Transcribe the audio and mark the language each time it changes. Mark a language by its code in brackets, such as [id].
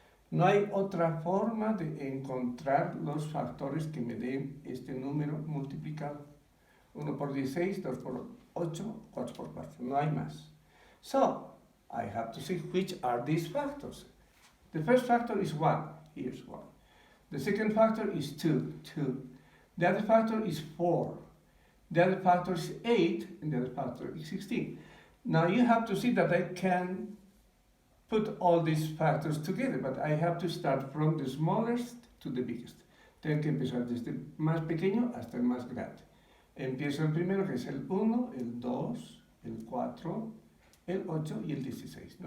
[es] No hay otra forma de encontrar los factores que me den este número multiplicado. 1 por 16, 2 por 8, 4 por 4. No hay más. [en] So, I have to see which are these factors. The first factor is 1. Here's 1. The second factor is 2. 2. The other factor is 4. The other factor is 8. And the other factor is 16. Now you have to see that I can put all these factors together, but I have to start from the smallest to the biggest. [es] Tengo que empezar desde el más pequeño hasta el más grande. Empiezo el primero, que es el 1, el 2, el 4, el 8 y el 16.